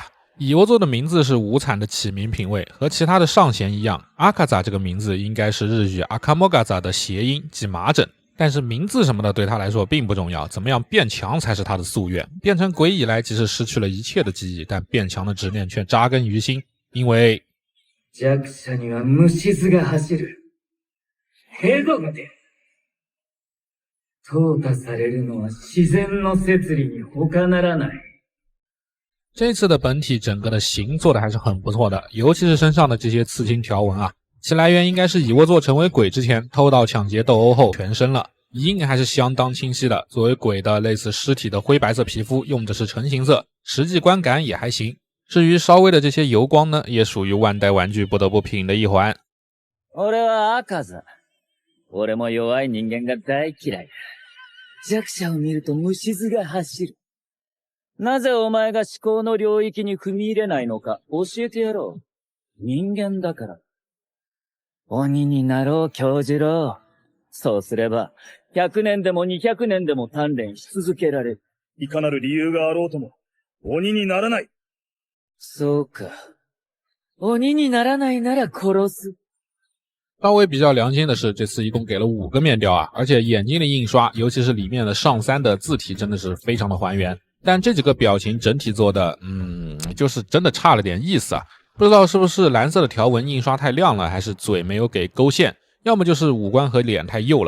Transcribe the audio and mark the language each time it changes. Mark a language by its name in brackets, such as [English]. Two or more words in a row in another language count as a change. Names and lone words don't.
[Chinese] 蚁窝座的名字是无惨的起名品味，和其他的上弦一样，阿卡扎这个名字应该是日语阿卡莫嘎扎的谐音，即麻疹。但是名字什么的对他来说并不重要，怎么样变强才是他的夙願。变成鬼以来即使失去了一切的记忆，但变強的执念却扎根于心，因为 [Japanese] 弱者には虫唾が走る。ヘドが出る。淘汰されるのは自然の摂理に他ならない。 [Chinese] 这次的本体整个的形做的还是很不错的，尤其是身上的这些刺青条纹啊，其来源应该是蚁窝座成为鬼之前偷盗抢劫斗殴后全身了，印还是相当清晰的。作为鬼的类似尸体的灰白色皮肤用的是成型色，实际观感也还行。至于稍微的这些油光呢，也属于万代玩具不得不品的一环。 [Japanese] 俺は赤座。俺も弱い人間が大嫌いだ。弱者を見ると虫唾が走る。なぜお前が思考の領域に踏み入れないのか教えてやろう。人間だから。鬼になろう教授郎。そうすれば、100年でも200年でも鍛錬し続けられる。いかなる理由があろうとも、鬼にならない。そうか。鬼にならないなら殺す。 [Chinese] 稍微比较良心的是，这次一共给了5个面雕啊，而且眼睛的印刷，尤其是里面的上3的字体真的是非常的还原。但这几个表情整体做的，就是真的差了点意思啊。不知道是不是蓝色的条纹印刷太亮了，还是嘴没有给勾线，要么就是五官和脸太幼了。